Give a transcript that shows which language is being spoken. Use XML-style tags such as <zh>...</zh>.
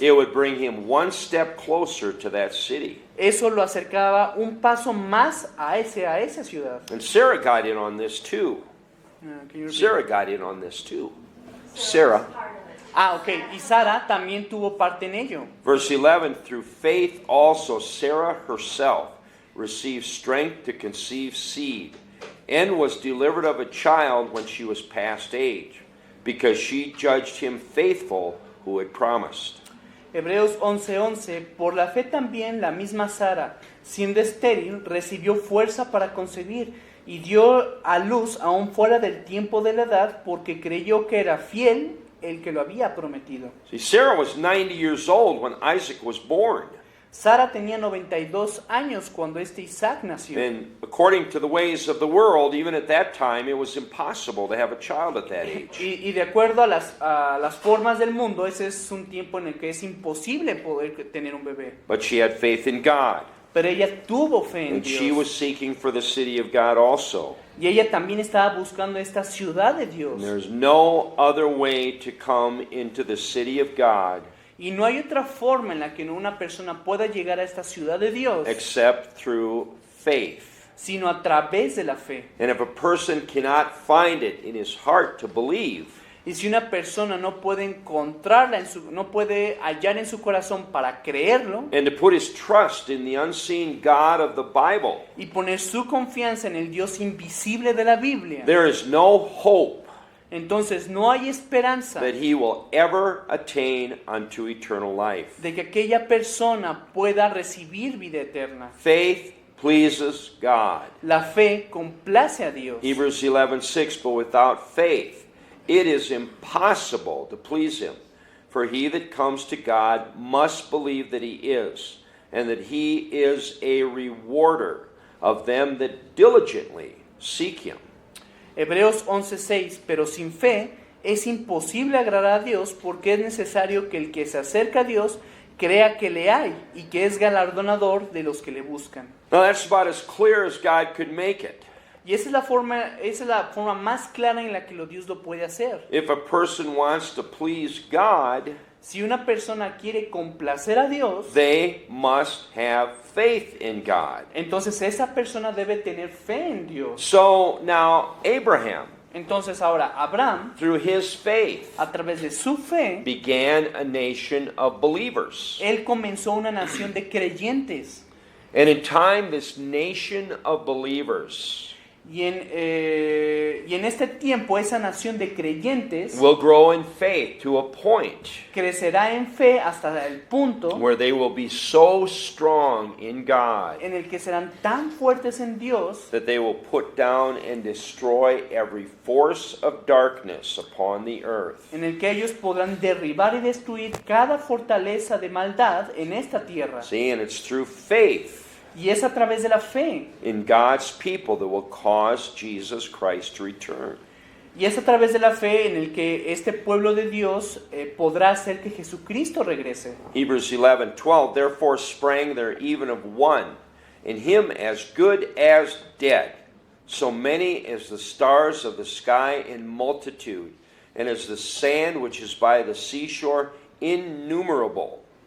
<en>it would bring him one step closer to that city.</en> <es>eso lo acercaba un paso más a esa ciudad.</es> <en>And Sarah got in on this too. Can you repeat? Sarah got in on this too. Sarah. Ok.</en> <es>Y Sara también tuvo parte en ello.</es> <en>Verse 11, through faith also Sarah herself received strength to conceive seed, and was delivered of a child when she was past age, because she judged him faithful who had promised.</en> <es>Hebreos 11:11, por la fe también la misma Sara, siendo estéril, recibió fuerza para concebir y dio a luz aún fuera del tiempo de la edad, porque creyó que era fiel el que lo había prometido.</es> <en>See, Sarah was 90 years old when Isaac was born.</en> <es>Sara tenía 92 años cuando Isaac nació.</es> <en>And according to the ways of the world, even at that time, it was impossible to have a child at that age.</en> <es>Y de acuerdo a las formas del mundo, ese es un tiempo en el que es imposible poder tener un bebé.</es> <en>But she had faith in God,</en> <es>Pero ella tuvo fe en</es> <en>and she was</en> <es>Dios.</es> <en>seeking for the city of God also.</en> <es>Y ella también estaba buscando esta ciudad de Dios.</es> <en>And there's no other way to come into the city of God</en> <es>Y no hay otra forma en la que una persona pueda llegar a esta ciudad de Dios,</es> <en>except through faith.</en> <es>sino a través de la fe.</es> <en>And if a person cannot find it in his heart to believe,</en> <es>Y si una persona no puede encontrarla, no puede hallar en su corazón para creerlo</es> <en>and to put his trust in the unseen God of the Bible,</en> <es>y poner su confianza en el Dios invisible de la Biblia,</es> <en>there is no hope</en> <es>entonces no hay esperanza</es> <en>that he will ever attain unto eternal life.</en> <es>de que aquella persona pueda recibir vida eterna.</es> <en>Faith pleases God.</en> <es>La fe complace a Dios.</es> <en>Hebrews 11:6, but without faith it is impossible to please him. For he that comes to God must believe that he is, and that he is a rewarder of them that diligently seek him.</en> <es>Hebreos 11:6, pero sin fe es imposible agradar a Dios, porque es necesario que el que se acerca a Dios crea que le hay y que es galardonador de los que le buscan.</es> <en>Now that's about as clear as God could make it.</en> <es>Y esa es la forma más clara en la que Dios lo puede hacer.</es> <en>If a person wants to please God,</en> <es>Si una persona quiere complacer a Dios,</es> <en>they must have faith in God.</en> <es>entonces esa persona debe tener fe en Dios.</es> <en>So now Abraham,</en> <es>Entonces ahora Abraham,</es> <en>through his faith,</en> <es>a través de su fe,</es> <en>began a nation of believers.</en> <es>él comenzó una nación de creyentes.</es> <en>And in time, this nation of believers</en> <es>Y en este tiempo esa nación de creyentes</es> <en>will grow in faith to a point</en> <es>crecerá en fe hasta el punto</es> <en>where they will be so strong in God</en> <es>en el que serán tan fuertes en Dios</es> <en>that they will put down and destroy every force of darkness upon the earth.</en> <es>en el que ellos podrán derribar y destruir cada fortaleza de maldad en esta tierra.</es> <en>See, and it's through faith</en> <es>Y es a través de la fe.</es> <en>in God's people that will cause Jesus Christ to return.</en> <es>Y es a través de la fe en el que este pueblo de Dios podrá hacer que Jesucristo regrese.</es> <en>Hebrews 11:12, therefore sprang there even of one, in him as good as dead, so many as the stars of the sky in multitude, and as the sand which is by the seashore innumerable.</en>